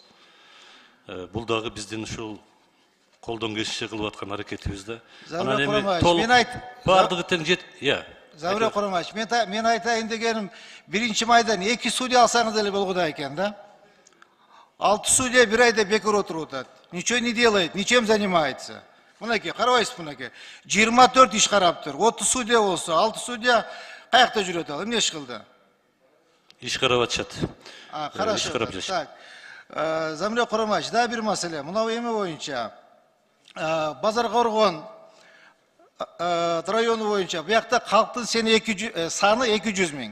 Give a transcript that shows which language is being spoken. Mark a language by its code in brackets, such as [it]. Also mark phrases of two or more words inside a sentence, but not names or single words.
[ky] Бул дагы биздин ушул колдон келишинче кылып аткан аракетибиз да. Замирбек Курамаевич, мен баардыгы тең Замирбек Курамаевич, мен айтайын дегеним, 1-майдан 2 судья алсаңыз эле болгудай экен да. 6 судья бир айда бекер отуруп атат. [ru] Ничего не делает, ничем занимается. [ky] Мынакей, карабайсыз мынакей. 24 иш караптыр. 30 судья болсо, 6 судья каякта жүрөт ал? Эмне иш кылды? Иш карап атышат. [ru] Хорошо. Так. [ky] Замирбек Курамаевич, да бир маселе. Мына эме боюнча Базаркоргон району боюнча буякта калктын саны 200 миң.